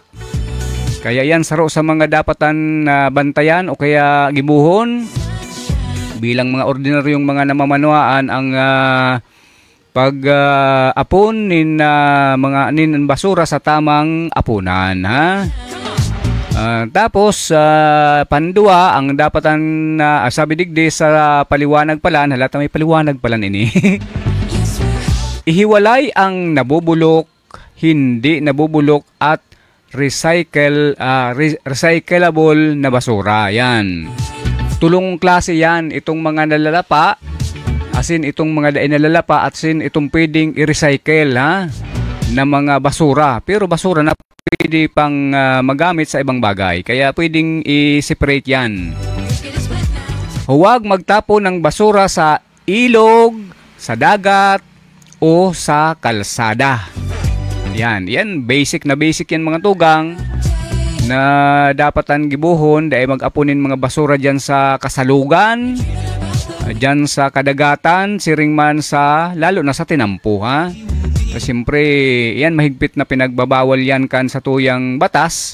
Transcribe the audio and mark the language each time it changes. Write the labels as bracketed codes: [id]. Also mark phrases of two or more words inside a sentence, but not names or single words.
[bik] Kaya yan saro sa mga dapatan bantayan o kaya gibuhon bilang mga ordinaryong mga namamanwaan ang pag-apon nin mga nin basura sa tamang apunan, ha. Tapos pandua ang dapatan sabi digdi sa paliwanag pala, halata may paliwanag pala ini. [tl] Ihiwalay ang nabubulok, hindi nabubulok at recyclable na basura. Yan. [bik] Tulong klase yan, itong mga nalalapa, asin itong mga dain nalalapa, at sin itong pwedeng i-recycle, ha, na mga basura. [tl] Pero basura na pwede pang magamit sa ibang bagay. Kaya pwedeng i-separate yan. Huwag magtapo ng basura sa ilog, sa dagat, o sa kalsada. [bik] Yan basic yan mga tugang na dapatan gibuhon dahil mag-apunin mga basura dyan sa kasalugan, dyan sa kadagatan, siring man sa lalo na sa tinampo, ha. [tl] So, siyempre yan mahigpit na pinagbabawal yan [bik] kan sa tuyang batas.